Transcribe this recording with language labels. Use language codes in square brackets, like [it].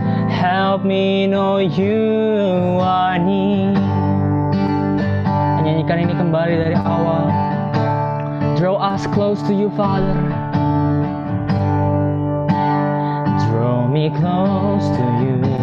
[en] Help me know you are near. [id] Nyanyikan ini kembali dari awal. [en] Draw us close to you, Father. Draw me close to you.